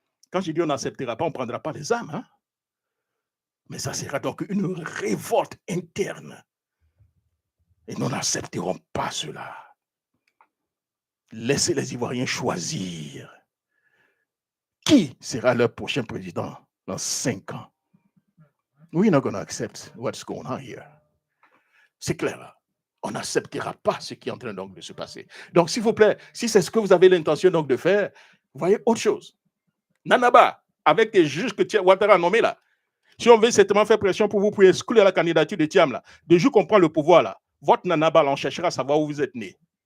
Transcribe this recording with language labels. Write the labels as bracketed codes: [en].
[fr] Quand je dis on n'acceptera pas, on ne prendra pas les âmes. Hein? Mais ça sera donc une révolte interne. Et nous n'accepterons pas cela. Laissez les Ivoiriens choisir qui sera leur prochain président dans 5 ans. [en] We're not going to accept what's going on here. [fr] C'est clair. On n'acceptera pas ce qui est en train donc de se passer. Donc, s'il vous plaît, si c'est ce que vous avez l'intention donc de faire, voyez autre chose. Nanaba, avec les juges que Ouattara a nommés là, si on veut certainement faire pression pour vous pour exclure la candidature de Thiam là, de jour qu'on prend le pouvoir là, votre Nanaba, là, on cherchera à savoir où vous êtes né.